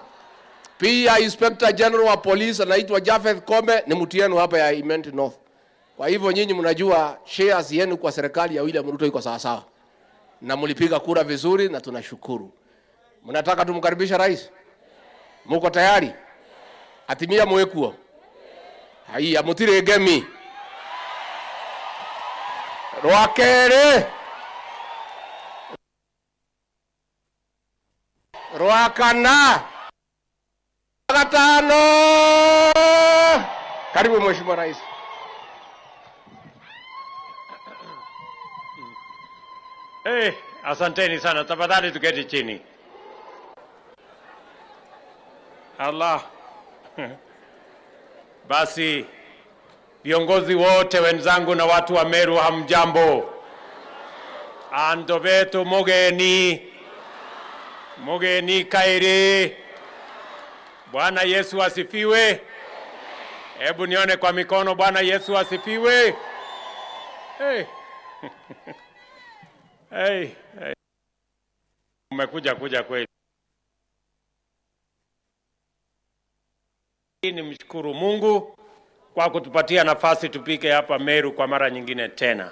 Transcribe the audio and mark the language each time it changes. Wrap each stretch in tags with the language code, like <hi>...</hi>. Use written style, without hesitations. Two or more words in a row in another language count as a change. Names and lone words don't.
<sw>Pia Inspector General wa Police anaitwa Jafeth Kome, ni mtu yenu hapa ya Imenti North. Kwa hivyo nyinyi mnajua shares yenu kwa serikali ya William Ruto iko sawa sawa, na mlipiga kura vizuri na tunashukuru. Mnataka tumkaribisha rais? Muko tayari?</sw> <mer>Atimia mwekuo. Haya, mutire gemi. Rwakere. Rwakana. Gatano.</mer> <sw>Karibu Mheshimiwa Rais. Asanteni sana. Tafadhali tuketi chini. Allah. Basi viongozi wote wenzangu na watu wa Meru, hamjambo.</sw> <mer>Anto vetu mugeni kairi.</mer> <sw>Bwana Yesu asifiwe. Hebu nione kwa mikono. Bwana Yesu asifiwe. Hey. Umekuja kweli. Nimshukuru Mungu kwa kutupatia nafasi tupike hapa Meru kwa mara nyingine tena.</sw>